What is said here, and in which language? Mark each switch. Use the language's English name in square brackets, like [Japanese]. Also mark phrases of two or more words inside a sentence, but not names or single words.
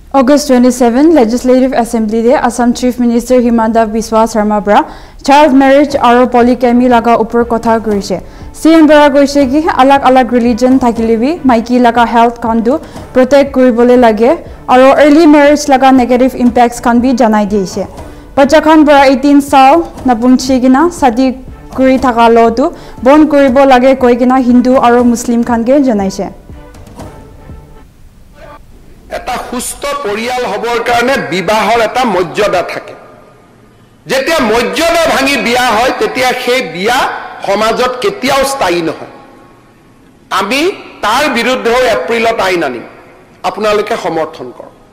[Naga Pidgin] August 27, [English] Legislative Assembly [Naga Pidgin] de Assam [English] Chief Minister [Naga Pidgin] Himanta Biswa Sarma Bra [English] child marriage [Naga Pidgin] aro polygamy laga upor kotha korise. CM Bra koise ki alag religion thakilibi maiki laga health kandu protect koribole lage aro [English] early marriage [Naga Pidgin] laga [English] negative impacts [Naga Pidgin] kan bi janai diise. Bacha khan bra 18 saal napunchi gina sadi kuri thaka lo tu bon koribo lage koi gina Hindu aro Muslim khan ge janaise. [Assamese] এটা সুস্থ পৰিয়াল হবৰ কাৰণে বিবাহৰ এটা মৰ্যাদা থাকে যেতিয়া মৰ্যাদা ভাঙি বিয়া হয় তেতিয়া সেই বিয়া সমাজত কেতিয়াও স্থায়ী নহয় আমি তাৰ বিৰুদ্ধে এপ্ৰিলত আইন আনিম আপোনালোকে সমৰ্থন কৰক